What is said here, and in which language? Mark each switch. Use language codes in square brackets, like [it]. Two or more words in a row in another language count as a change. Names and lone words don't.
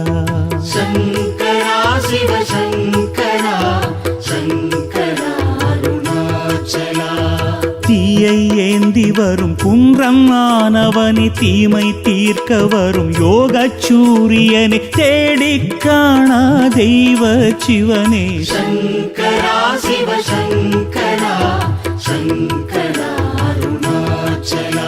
[sa] शङ्करा शिव शङ्करा शङ्करा अरुणाचला [ta] தீயை ஏந்தி வரும் குன்றம் ஆனவனே தீமை தீர்க்க வரும் யோகச் சூரியனே தேடிக் காணா தெய்வ சிவனே [sa] शङ्करा शिव शङ्करा शङ्करा अरुणाचला